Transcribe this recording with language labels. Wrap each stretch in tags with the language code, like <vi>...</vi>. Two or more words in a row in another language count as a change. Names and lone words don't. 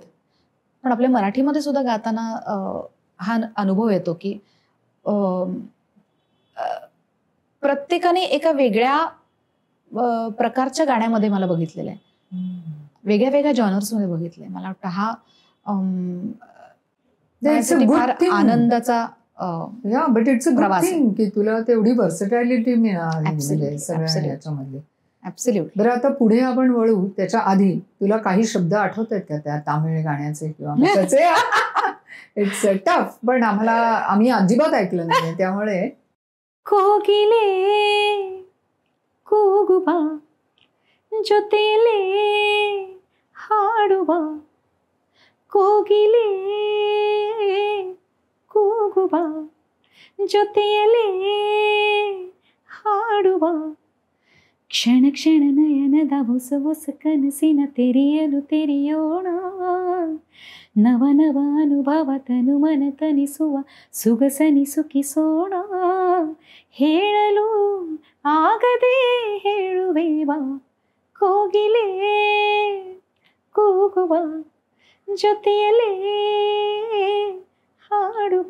<mr>पण आपल्या मराठीमध्ये सुद्धा गाताना हा अनुभव येतो की प्रत्येकाने एका वेगळ्या प्रकारच्या गाण्यामध्ये मला बघितलेलं आहे, वेगळ्या वेगळ्या जॉनर्समध्ये बघितलंय. मला वाटतं हा फार आनंदाचा</mr> <en>But it's a good thing</en> <mr>की तुला तेवढी व्हर्सटॅलिटी मिळाली याच्यामध्ये. ऍब्सोल्युटली. बरं, आता पुढे आपण वळू. त्याच्या आधी तुला काही शब्द आठवत आहेत का त्या तामिळ गाण्याचे किंवा त्याचे?</mr> <en>It's tough,</en> <mr>पण आम्ही अजिबात ऐकलं नाही, त्यामुळे.</mr> <kn>कोकिले ಕೂಗುವ ಜೊತೆಲೇ ಹಾಡುವ, ಕೋಗಿಲೆ ಕೂಗುವ ಜೊತೆಯಲೇ ಹಾಡುವ, ಕ್ಷಣ ಕ್ಷಣ ನಯನದ ಹೊಸ ಹೊಸ ಕನಸಿನ ತೆರೆಯೋಣ, ನವ ನವ ಅನುಭವ ತನು ಮನ ತನಿಸುವ ಸುಗಸನಿ ಸುಖಿಸೋಣ, ಹೇಳಲು ಆಗದೆ ಹೇಳುವೆವಾ, ಕೋಗಿಲೆ ಕೂಗುವ ಜೊತೆಯಲೇ ಹಾಡುವ.</kn>